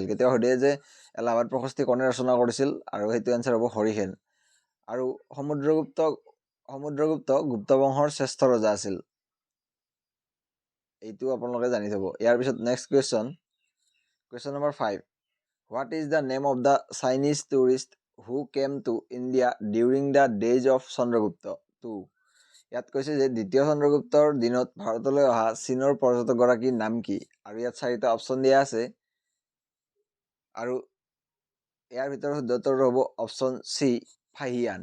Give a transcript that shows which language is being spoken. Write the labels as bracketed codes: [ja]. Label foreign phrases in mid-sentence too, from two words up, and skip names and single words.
[as] কেতিয়াবা সুধে যে এলাহাবাদ প্ৰশস্তি কোনে ৰচনা কৰিছিল, আৰু সেইটো এনচাৰ হ'ব হৰিসেন। আৰু সমুদ্ৰগুপ্ত গুপ্ত বংশৰ শ্ৰেষ্ঠ ৰজা আছিল, এইটো আপোনালোকে জানি থ'ব। ইয়াৰ পিছত [en] next question number 5, what is the name of the Chinese tourist who came to India during the days of Chandragupta II? [as] ইয়াত কৈছে যে দ্বিতীয় চন্দ্ৰগুপ্তৰ দিনত ভাৰতলৈ অহা চীনৰ পৰ্যটকগৰাকীৰ নাম কি? আৰু ইয়াত 4টা অপশ্যন দিয়া আছে আৰু ইয়াৰ ভিতৰত শুদ্ধ উত্তৰটো হ'ব অপশ্যন চি, ফাহিয়ান।